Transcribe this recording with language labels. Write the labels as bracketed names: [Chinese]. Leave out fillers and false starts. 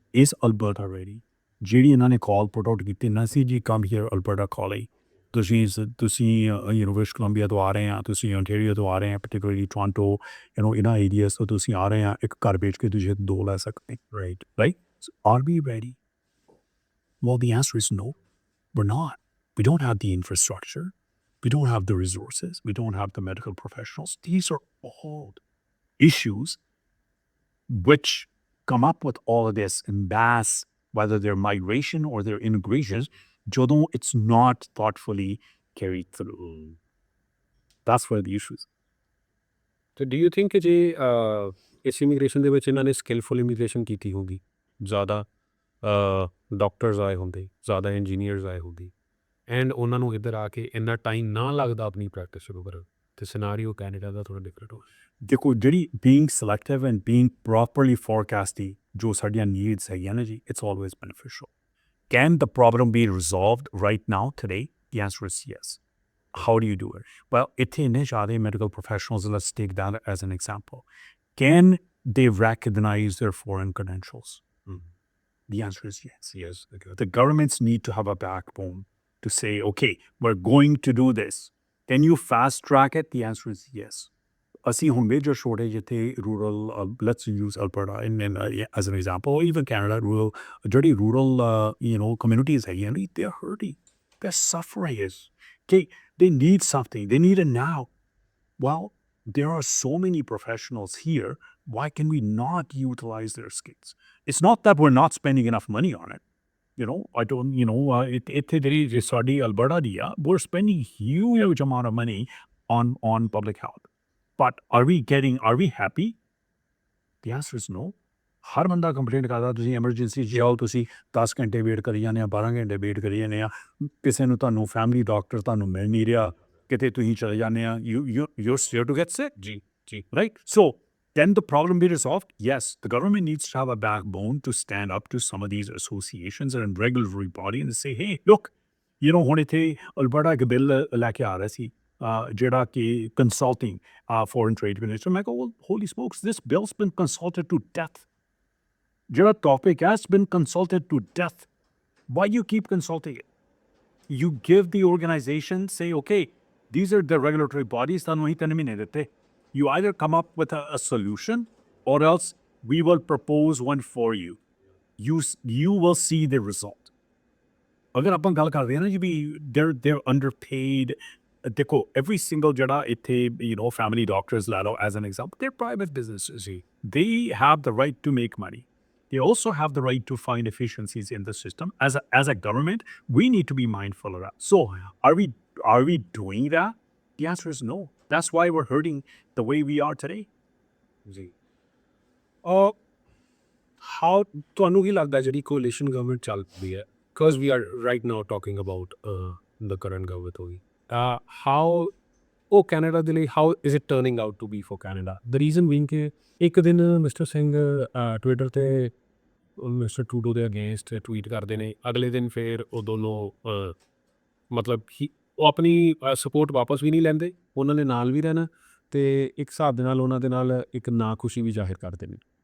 [Punjabi] ਇਸ Alberta ready? ਜਿਹੜੀ ਇਹਨਾਂ ਨੇ ਕਾਲ ਪੁੱਟ ਆਊਟ ਕੀਤੀ ਨਾ ਸੀ ਜੀ, [English] come here Alberta calling, [Punjabi] ਤੁਸੀਂ ਯੂਨੀਵਰਸਿਟੀ ਕੋਲੰਬੀਆ ਤੋਂ ਆ ਰਹੇ ਆ, ਤੁਸੀਂ ontario ਤੋਂ ਆ ਰਹੇ ਆ, particularly ਟੋਰਾਂਟੋ, ਇਹਨਾਂ ਏਰੀਆਸ ਤੋਂ ਤੁਸੀਂ ਆ ਰਹੇ ਆ, ਇੱਕ ਘਰ ਵੇਚ ਕੇ ਤੁਸੀਂ 2 ਲੈ ਸਕਦੇ, right? [English] So are we ready? Well, the answer is no, we're not. We don't have the infrastructure, we don't have the resources, we don't have the medical professionals. These are all issues which come up with all of this in mass, whether they're migration or they're immigration, ਜਦੋਂ it's not thoughtfully carried through. That's where the issue is. So do you think [Punjabi] ਕਿ ਜੇ ਇਸ immigration ਦੇ ਵਿੱਚ ਇਹਨਾਂ ਨੇ ਸਕਿਲਫੁਲ immigration ਕੀਤੀ ਹੋਊਗੀ, ਜ਼ਿਆਦਾ ਡਾਕਟਰਸ ਆਏ ਹੁੰਦੇ, ਜ਼ਿਆਦਾ ਇੰਜੀਨੀਅਰਸ ਆਏ ਹੁੰਦੇ, ਐਂਡ ਉਹਨਾਂ ਨੂੰ ਇੱਧਰ ਆ ਕੇ ਇੰਨਾ ਟਾਈਮ ਨਾ ਲੱਗਦਾ ਆਪਣੀ ਪ੍ਰੈਕਟਿਸ ਸ਼ੁਰੂ ਕਰਨ, ਤੇ ਸਿਨਾਰੀਓ ਕੈਨੇਡਾ ਦਾ ਥੋੜਾ ਡਿਫਰੈਂਟ ਹੋ। ਦੇਖੋ ਜਿਹੜੀ [English] being selective and being properly forecasting [Punjabi] ਜੋ ਸਾਡੀਆਂ ਨੀਡਸ ਹੈਗੀਆਂ ਨਾ ਜੀ, [English] It's always beneficial. Can the problem be resolved right now, today? The answer is yes. How do you do it? Well, [Punjabi] ਇੱਥੇ ਇੰਨੇ ਸਾਰੇ [English] medical professionals, let's take that as an example. Can they recognize their foreign credentials? The answer is yes. Yes, okay. The governments need to have a backbone to say, okay, we're going to do this. Can you fast track it? The answer is yes. [Punjabi] ਅਸੀਂ ਹੁਣ [English] major shortage ਇੱਥੇ rural, let's use Alberta as an example, even Canada rural, [Punjabi] ਜਿਹੜੀ rural communities ਹੈਗੀਆਂ ਨੇ, [English] They are hurting, they are suffering ਇਸ, ਕਿ they need something, they need it now. Well, there are so many professionals here, why can we not utilize their skills? It's not that we're not spending enough money on it. I don't, [Punjabi] ਇੱਥੇ ਜਿਹੜੀ ਸਾਡੀ Alberta ਦੀ ਆ, [English] we're spending huge amount of money on public health. But are we happy? The answer is no. [Punjabi] ਹਰ ਬੰਦਾ complaint ਕਰਦਾ, ਤੁਸੀਂ emergency ਜਾਓ, ਤੁਸੀਂ 10 ਘੰਟੇ ਵੇਟ ਕਰੀ ਜਾਂਦੇ ਆ, 12 ਘੰਟੇ ਵੇਟ ਕਰੀ ਜਾਂਦੇ ਆ, ਕਿਸੇ ਨੂੰ ਤੁਹਾਨੂੰ ਫੈਮਿਲੀ ਡਾਕਟਰ ਤੁਹਾਨੂੰ ਮਿਲ ਨਹੀਂ ਰਿਹਾ, ਕਿਤੇ ਤੁਸੀਂ ਚਲੇ ਜਾਂਦੇ ਆ, [English] you're scared to get sick. [Punjabi] ਜੀ ਜੀ। [English] Right? So, can the problem be resolved? Yes. The government needs to have a backbone to stand up to some of these associations and regulatory body and say, hey, look, [Punjabi] ਹੁਣ ਇੱਥੇ Alberta ਇੱਕ bill ਲੈ ਕੇ ਆ ਰਿਹਾ ਸੀ, ਜਿਹੜਾ ਕਿ consulting foreign trade minister. ਮੈਂ ਕਿਹਾ, [English] Holy smokes, this bill's been consulted to death. [Punjabi] ਜਿਹੜਾ ਟੌਪਿਕ ਹੈ, [English] it's been consulted to death. Why you keep consulting it? You give the organization, say, okay, these are the regulatory bodies, [Punjabi] ਤੁਹਾਨੂੰ ਅਸੀਂ 3 ਮਹੀਨੇ ਦਿੱਤੇ. [English] You either come up with a solution or else we will propose one for you. You will see the result. [Punjabi] ਅਗਰ ਆਪਾਂ ਗੱਲ ਕਰਦੇ ਹਾਂ ਨਾ ਜੀ ਵੀ [English] they're underpaid, [Punjabi] ਦੇਖੋ [English] every single [Punjabi] ਜਿਹੜਾ ਇੱਥੇ family doctors ਲੈ ਲਓ [English] as an example, they're private businesses. They have the right to make money. They also have the right to find efficiencies in the system. As a government, we need to be mindful of that. So are we doing that? The answer is no. That's why we're hurting the way we are today. [Punjabi] ਜੀ। [English] how [Punjabi] ਤੁਹਾਨੂੰ ਕੀ ਲੱਗਦਾ ਜਿਹੜੀ coalition government ਚੱਲ ਰਹੀ ਹੈ, [English] because we are right now talking about the current government ਹੋਗੀ, how [Punjabi] ਉਹ Canada ਦੇ ਲਈ, [English] How is it turning out to be for Canada? The reason being [Punjabi] ਕਿ ਇੱਕ ਦਿਨ ਮਿਸਟਰ ਸਿੰਘ ਟਵਿੱਟਰ 'ਤੇ ਮਿਸਟਰ ਟਰੂਡੋ ਦੇ ਅਗੇਂਸਟ ਟਵੀਟ ਕਰਦੇ ਨੇ, ਅਗਲੇ ਦਿਨ ਫਿਰ ਉਹ ਦੋਨੋਂ ਮਤਲਬ ਉਹ ਆਪਣੀ ਸਪੋਰਟ ਵਾਪਸ ਵੀ ਨਹੀਂ ਲੈਂਦੇ, ਉਹਨਾਂ ਨੇ ਨਾਲ ਵੀ ਰਹਿਣਾ, ਅਤੇ ਇੱਕ ਹਿਸਾਬ ਦੇ ਨਾਲ ਉਹਨਾਂ ਦੇ ਨਾਲ ਇੱਕ ਨਾਖੁਸ਼ੀ ਵੀ ਜ਼ਾਹਿਰ ਕਰਦੇ ਨੇ।